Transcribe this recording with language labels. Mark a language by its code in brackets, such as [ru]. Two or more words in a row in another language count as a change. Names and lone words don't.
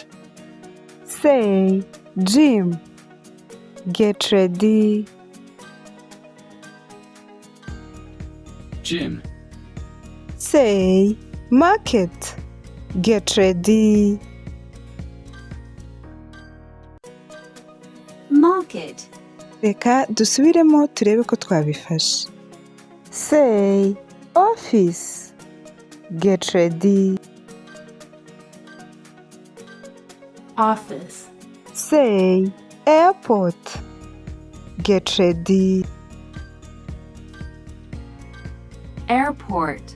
[en] Say gym, get ready. Gym. Say market, get ready. Market. [rw] Reka dusubiremo turebe ko twabifashe. [en] Say office, get ready. Office. Say airport, get ready. Airport.